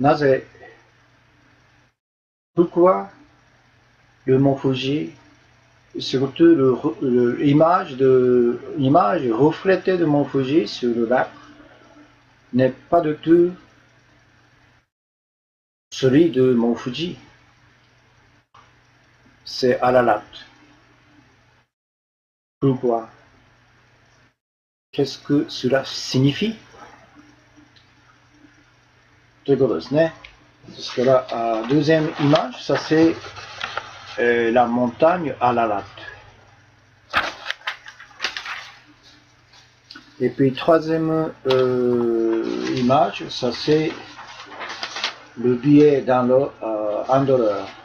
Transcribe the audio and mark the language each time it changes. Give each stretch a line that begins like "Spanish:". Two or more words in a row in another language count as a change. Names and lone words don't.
French: なぜ、pourquoi le mont Fuji, surtout l'image reflétée de mont Fuji sur le lac, n'est pas du tout celui de mont Fuji. C'est Ararat. Pourquoi? Qu'est-ce que cela signifie?
Japanese: ということですね。
French: ですから、deuxième image, ça c'est la montagne Ararat. Et puis troisième image, ça c'est le billet dans le $1.